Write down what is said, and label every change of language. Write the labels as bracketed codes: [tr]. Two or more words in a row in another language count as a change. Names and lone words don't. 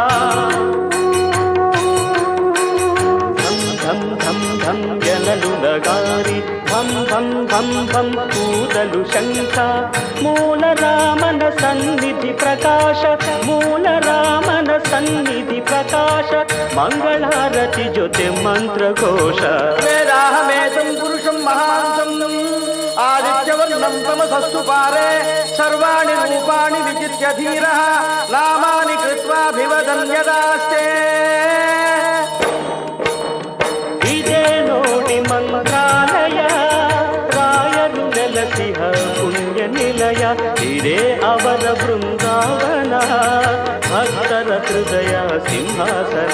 [kn] ಧಂ ಧಂ ಧಂ ಧಂ ಎನ್ನಲು ನಗಾರಿ ಧಂ ಧಂ ಧಂ ಧಂ ಊದಲು ಶಂಖ. ಮೂಲ ರಾಮನ ಸನ್ನಿಧಿ ಪ್ರಕಾಶ, ಮೂಲ ರಾಮನ ಸನ್ನಿಧಿ ಪ್ರಕಾಶ. ಮಂಗಳಾರತಿ ಜೊತೆ ಮಂತ್ರಘೋಷ. [sa] वेदाहमेतं पुरुषं महान्तं आदित्यवर्णं तमसस्तु पारे सर्वाणि रूपाणि विचित्य धीरः नामानि कृत्वाभिवदन् यदास्ते. [kn] ಇದೇ ನೋಡಿ ಮಂತ್ರಾಲಯ, ರಾಯರು ನೆಲಸಿಹ ಪುಣ್ಯ ನಿಲಯ. ಇದೇ ಅವರ ಬೃಂದಾವನ, ಭಕ್ತರ ಹೃದಯ ಸಿಂಹಾಸನ.